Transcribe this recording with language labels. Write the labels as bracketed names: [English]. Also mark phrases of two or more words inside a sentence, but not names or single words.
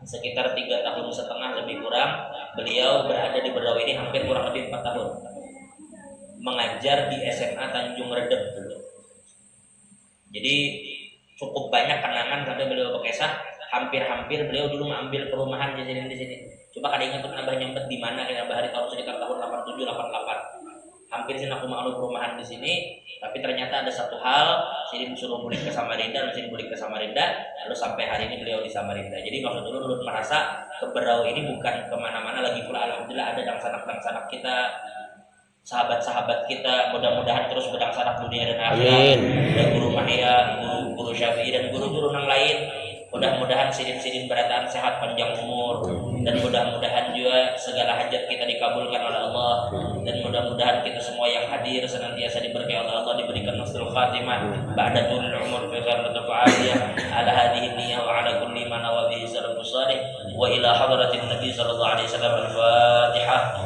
[Indonesian] Sekitar 3 tahun setengah lebih kurang beliau berada di Berau ini, hampir kurang lebih 4 tahun. Mengajar di SMA Tanjung Redep dulu. Jadi cukup banyak kenangan sampai beliau ke Kesah. Hampir-hampir beliau dulu mengambil perumahan di sini. [Banjar] Coba kada ingat abah nyambet di mana kira Bahari tahun sekitar tahun 87 88. [Indonesian] Hampir sih aku mau perumahan di sini, tapi ternyata ada satu hal, Sidin suruh balik ke Samarinda, Sidin balik ke Samarinda, lalu sampai hari ini beliau di Samarinda. Jadi maksud dulu merasa ke Berau ini bukan kemana-mana lagi pula. Alhamdulillah ada dangsanak kita, sahabat-sahabat kita, mudah-mudahan terus berdangsanak dunia dan akhirat. Dan Guru Mahya, Guru Syafi'i dan guru-guru yang lain. Mudah-mudahan Sidin berataan sehat panjang umur, dan mudah-mudahan juga segala hajat kita dikabulkan oleh Allah, dan mudah-mudahan kita semua yang hadir senantiasa diberkahi oleh Allah, diberikan [Arabic] حسن الخاتمة بعد طول العمر في خير وعافية على هذه النية وعلى كل من نوى به السلف الصالح وإلى حضرة النبي صلى الله عليه وسلم. [Indonesian] Al-Fatihah.